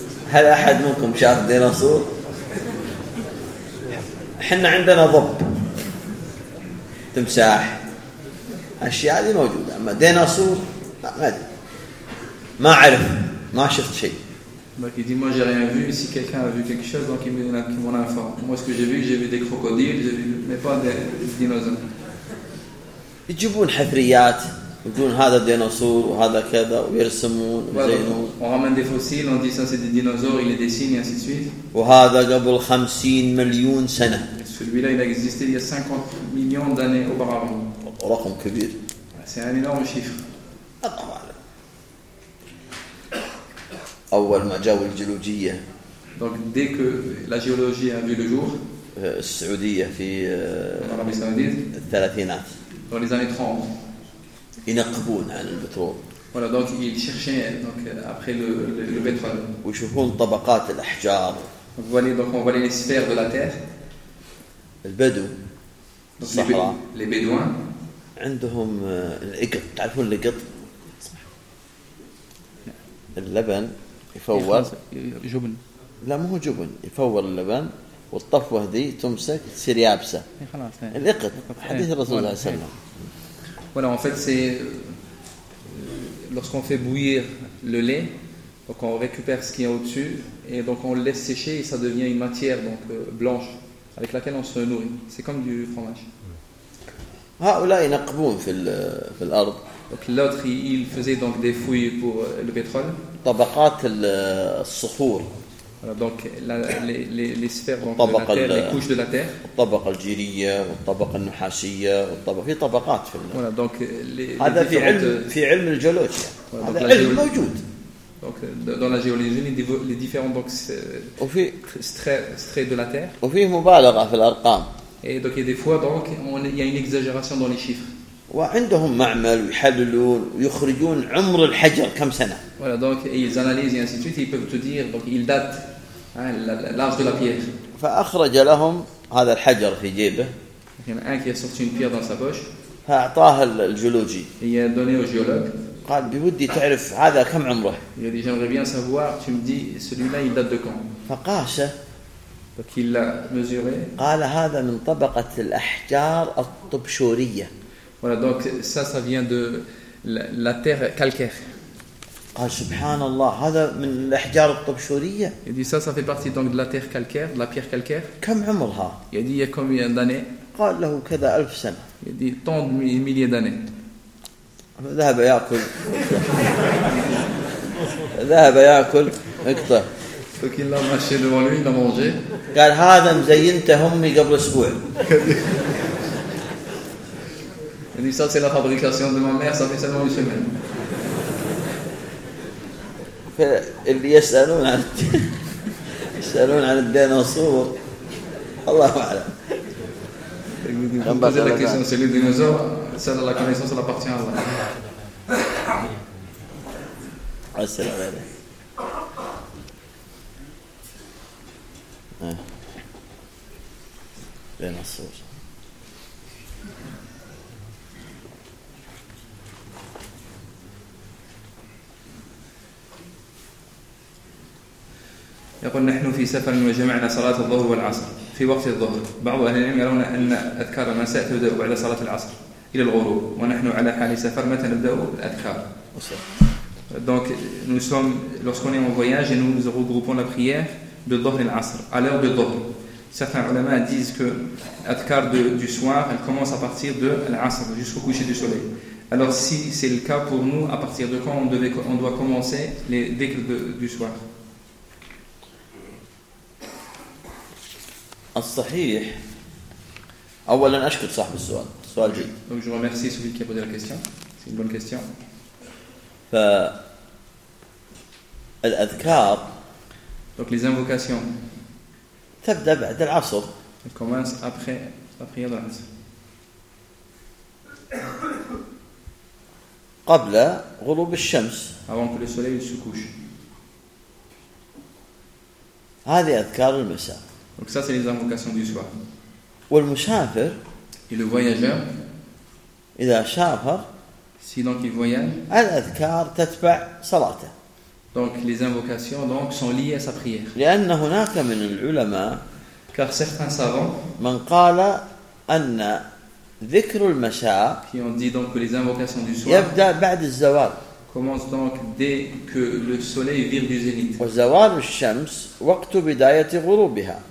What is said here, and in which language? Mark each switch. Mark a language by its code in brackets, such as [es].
[ar] هل أحد منكم شاف ديناصور؟ احنا عندنا ضب تمساح الاشياء هذه موجوده اما ديناصور ما اعرف ما شفت شيء [fr] باكي دي ما جي rien vu si quelqu'un a vu quelque chose donc il me donne qui mon info moi ce que j'ai vu j'ai vu des crocodiles j'ai vu mais pas des dinosaures [ar] يجيبون حفريات يقولون هذا ديناصور وهذا كذا ويرسمون ويزينون. [fr] On ramène des fossiles, on dit ça c'est des dinosaures, il les dessine et ainsi de suite. [ar] وهذا قبل 50 مليون سنة. [fr] Celui-là il a existé il y a 50 millions d'années auparavant. [ar] رقم كبير. [fr] C'est un énorme chiffre. [ar] أول ما جاءوا الجيولوجية. [fr] Donc dès que la géologie a vu le jour. [ar] السعودية في. [fr] L'Arabie Saoudite. [ar] الثلاثينات. [fr] Dans les années 30. [ar] ينقبون عن البترول. [fr] Voilà, donc ils cherchaient donc après le pétrole. [ar] ويشوفون طبقات الأحجار. [fr] Donc on voit les sphères de la terre. [ar] البدو. الصحراء. [fr] Les bédouins. [ar] عندهم القط. تعرفون القط؟ اللبن يفور. جبن. لا مو هو جبن. يفور اللبن والطفوة دي تمسك تصير يابسة. خلاص. القط. حديث الرسول صلى الله عليه وسلم. [fr] Voilà, en fait, c'est lorsqu'on fait bouillir le lait, donc on récupère ce qu'il y a au-dessus et donc on le laisse sécher et ça devient une matière donc blanche avec laquelle on se nourrit. C'est comme du fromage. Donc l'autre, il faisait donc des fouilles pour le pétrole. [ar] طبقات الصخور. [fr] Donc la, les sphères donc, de la terre, les couches de la terre. [ar] الطبقة الجيرية والطبقة النحاسية والطبقة في طبقات في. [fr] Voilà, donc les [ar] هذا في علم في علم الجيولوجيا. هذا علم موجود. [fr] Donc dans la géologie les différents donc strates de la terre. [ar] وفي مبالغة في الأرقام. [fr] Et donc il y a des fois donc il y a une exagération dans les chiffres. [ar] وعندهم معمل ويحللون ويخرجون عمر الحجر كم سنة. [fr] Voilà, donc ils analysent et ainsi de suite, ils peuvent te dire, donc ils datent hein, l'âge de la pierre. [ar] فأخرج لهم هذا الحجر في جيبه. [fr] Il y en a un qui a sorti une pierre dans sa poche. [ar] فأعطاه الجيولوجي. [fr] Il a donné au géologue. [ar] قال بودي تعرف هذا كم عمره. [fr] Il a dit, j'aimerais bien savoir, tu me dis, celui-là il date de quand. [ar] فقاشه. [fr] Donc il l'a mesuré. [ar] قال هذا من طبقة الأحجار الطبشورية. [fr] Voilà, donc ça, ça vient de la terre calcaire. [ar] قال سبحان الله هذا من الأحجار الطبشورية. [fr] Il dit ça, ça fait partie donc de la terre calcaire, de la pierre calcaire. [ar] كم عمرها؟ [fr] Il dit il y a combien d'années. [ar] قال له كذا ألف سنة. [fr] Il dit tant de milliers d'années. [ar] ذهب يأكل. ذهب يأكل. اقطع. [fr] Donc il a marché devant lui, il a mangé. [ar] قال هذا مزينته أمي قبل أسبوع. [fr] Il dit ça, c'est la fabrication de ma mère, ça fait seulement une semaine. [ar] اللي يسألون عن يسألون عن الديناصور الله أعلم. [fr] Posez la question, c'est les dinosaures. Celle de la connaissance, elle appartient à Allah. [ar] السلام عليكم. ديناصور. يقول نحن في سفر وجمعنا صلاة الظهر والعصر في وقت الظهر. بعض أهل العلم يرون أن أذكار المساء تبدأ بعد صلاة العصر إلى الغروب، ونحن على حال سفر متى نبدأ الأذكار؟ [fr] Donc nous sommes lorsqu'on est en voyage et nous regroupons la prière de الظهر et العصر à l'heure de الظهر. Certains ulama disent que l'adhkar du soir elle commence à partir de العصر jusqu'au coucher du soleil. Alors si c'est le cas pour nous, à partir de quand on doit commencer les dhikr du soir? [ar] الصحيح اولا اشكر صاحب السؤال سؤال جيد [fr] donc je remercie celui qui a posé la question, c'est une bonne question. [ar] ف الاذكار [fr] donc les invocations [ar] تبدا بعد العصر [fr] elle commence après la prière de l'asr [ar] قبل غروب الشمس [fr] avant que le soleil se couche. [ar] هذه اذكار المساء. [fr] Donc ça c'est les invocations du soir. [ar] والمسافر, [fr] et le voyageur [ar] إذا شافر, [fr] si donc il voyage [ar] الأذكار تتبع صلاته. [fr] Donc les invocations donc sont liées à sa prière. [ar] لأن هناك من العلماء [fr] car certains savants [ar] من قال أن ذكر المساء [fr] qui ont dit donc que les invocations du soir [ar] يبدأ بعد الزوال [fr] commence donc dès que le soleil vire du zénith. [ar] وزوال الشمس وقت بداية غروبها.